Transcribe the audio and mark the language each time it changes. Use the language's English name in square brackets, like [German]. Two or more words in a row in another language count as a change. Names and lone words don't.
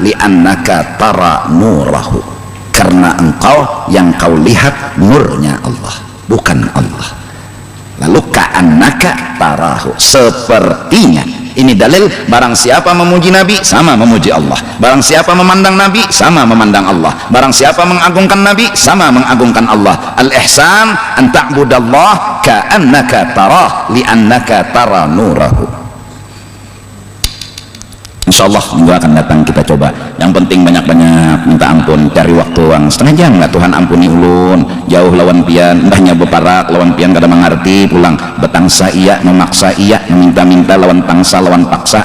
[Arabic] لأنك ترى نوره, [Indonesian] karena engkau yang kau lihat nurnya Allah, bukan Allah. Lalu [Arabic] كأنك تراه, [Indonesian] sepertinya. Ini dalil barang siapa memuji Nabi sama memuji Allah, barang siapa memandang Nabi sama memandang Allah, barang siapa mengagungkan Nabi sama mengagungkan Allah. [Arabic] الإحسان أن تعبد الله كأنك تراه لأنك ترى نوره. [Indonesian] Insyaallah minggu akan datang kita coba. Yang penting banyak-banyak minta ampun, cari waktu yang setengah jam nggak [Banjar] Tuhan ampuni ulun jauh lawan pian mbahnya beparak lawan pian kada mengerti pulang betangsa iya memaksa iya meminta-minta lawan tangsa lawan paksa.